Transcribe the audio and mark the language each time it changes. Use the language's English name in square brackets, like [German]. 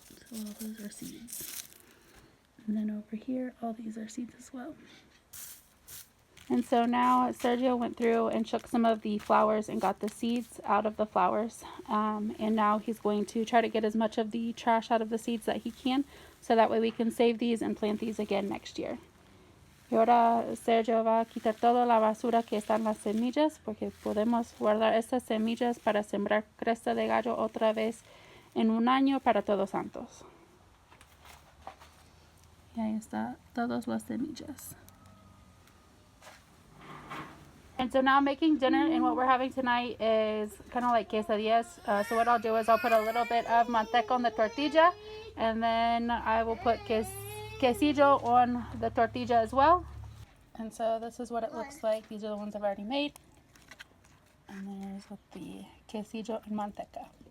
[English] So all those are seeds. And then over here, all these are seeds as well. And so now Sergio went through and shook some of the flowers and got the seeds out of the flowers. And now he's going to try to get as much of the trash out of the seeds that he can, so that way we can save these and plant these again next year. [Spanish] Y ahora Sergio va a quitar toda la basura que están las semillas, porque podemos guardar estas semillas para sembrar cresta de gallo otra vez en un año para Todos Santos. Y ahí está, todos los semillas. [English] And so now I'm making dinner, and what we're having tonight is kind of like quesadillas. So what I'll do is I'll put a little bit of manteca on the tortilla, and then I will put quesillo on the tortilla as well. And so this is what it looks like. These are the ones I've already made. And there's with the quesillo and manteca.